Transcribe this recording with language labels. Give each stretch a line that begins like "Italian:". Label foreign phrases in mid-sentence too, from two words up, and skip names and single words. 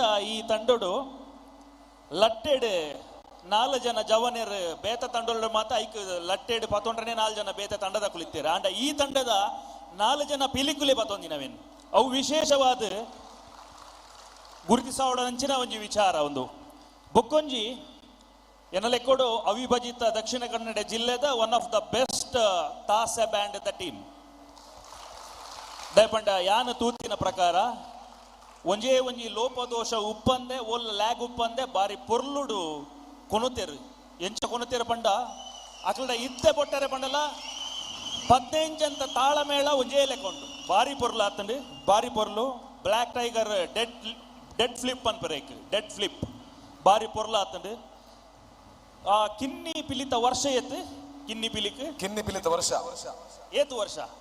Tulu: ಈ ತಂಡೋಡು ಲಟ್ಟೆಡ್ 4 ಜನ ಜವನೇರು ಬೇತ ತಂಡೋಡು ಮಾತ್ರ ಐಕ್ ಲಟ್ಟೆಡ್ 11 4 ಜನ ಬೇತ ತಂಡದ ಕುಳಿತೀರ ಅಂಡ ಈ ತಂಡದ 4 ಜನ ಪಿಲಿಕುಲೆ ಬತ್ತೊಂದಿನವೇನು ಅವು ವಿಶೇಷವಾದ ಗುರುತಿಸೋಡಂಚಿನ ಒಂಜಿ ವಿಚಾರ ಒಂದು ಬೊಕ್ಕೊಂಜಿ ಎನ್ನಲೆಕ್ಕೋಡು ಅವಿಭಜಿತ ದಕ್ಷಿಣ ಕನ್ನಡ ಜಿಲ್ಲೆದ
English: one of the best
Tulu: ತಾಸೆ ಬ್ಯಾಂಡ್ ದ ಟೀಮ್ ದಯಪಂಡ ಯಾನ ತೂತಿನ ಪ್ರಕಾರ ಒಂಜೇ ಒಂಜಿ ಲೋಪದೋಷ ಉಪ್ಪಂದೆ ಒಲ್ ಲ್ಯಾಗ್ ಉಪ್ಪಂದೆ ಬಾರಿ ಪೊರ್ಲುಡು ಕೊನುತೆರು ಎಂಚ ಕೊನುತೆರು ಪಂಡ ಅಕಲ್ಡ ಇತ್ತೆ ಬೊಟ್ಟರೆ ಪಂಡಲ 15 ಅಂತ ತಾಳಮೇಳ ಒಂಜೇ ಲೆಕ್ಕೊಂಡು ಬಾರಿ ಪೊರ್ಲು ಆತಂಡು ಬಾರಿ ಪೊರ್ಲು ಬ್ಲ್ಯಾಕ್ ಟೈಗರ್
English: dead flip
Tulu: ಅನ್ಪರೇಕ್
English: dead flip
Tulu: ಬಾರಿ ಪೊರ್ಲು ಆತಂಡು ಆ ಕಿನ್ನಿ ಪಿಲಿತ ವರ್ಷ ಏತ್ ಕಿನ್ನಿ ಪಿಲಿತ ವರ್ಷ ಏತು ವರ್ಷ